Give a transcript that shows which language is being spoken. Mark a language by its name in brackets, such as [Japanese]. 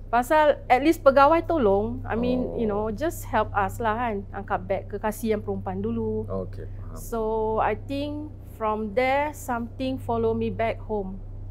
[Malay] Pasal [English] at least [Malay] pegawai tolong. [English] I mean, you know, just help us lah kan. [Malay] Angkat beg ke, kasih yang perempuan dulu. Okay, faham. [English] So I think from there something follow me back home.